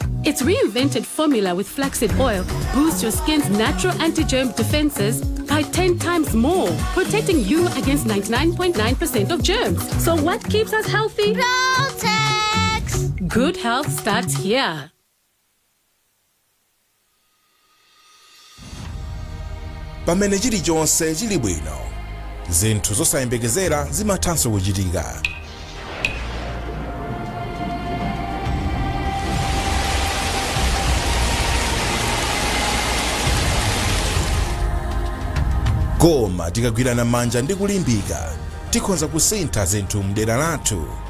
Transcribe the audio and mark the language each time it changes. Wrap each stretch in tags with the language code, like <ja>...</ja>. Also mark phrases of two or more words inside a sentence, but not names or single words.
<en>Its reinvented formula with flaxseed oil boosts your skin's natural anti-germ defenses by 10 times more, protecting you against 99.9% of germs. So what keeps us healthy? Protex! Good health starts here.</en> <ny>Pamene chilichonse chili bwino, zinthu zosayembekezera zimathanso kuchitika. Koma tikagwirana manja ndi kulimbika, tikhoza kusintha zinthu mdera lathu.</ny>